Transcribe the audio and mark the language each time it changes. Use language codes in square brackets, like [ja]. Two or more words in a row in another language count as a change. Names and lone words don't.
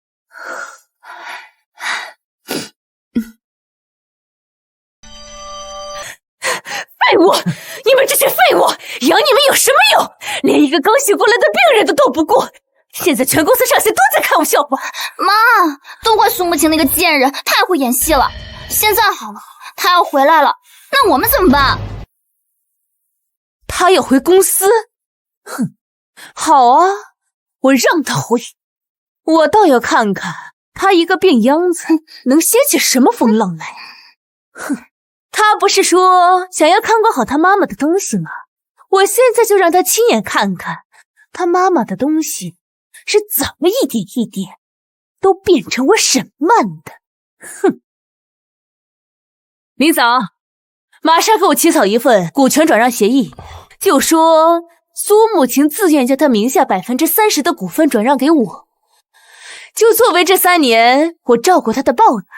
[zh] 废物！你们這些廢物，養你們有什麼用？連一個剛醒過來的病人都鬥不過，現在全公司上下都在看我笑話。媽，都怪蘇慕晴那個賤人，太會演戲了。現在好了，她要回來了，那我們怎麼辦？她要回公司？哼，好啊，我讓她回。我倒要看看她一個病秧子能掀起什麼風浪來。哼，她不是說想要看管好她媽媽的東西嗎？我現在就讓她親眼看看她媽媽的東西是怎麼一點一點都變成我沈曼的。哼！林總，馬上給我起草一份股權轉讓協議，就說蘇慕晴自願將她名下30%的股份轉讓給我，就作為這3年我照顧她的報答。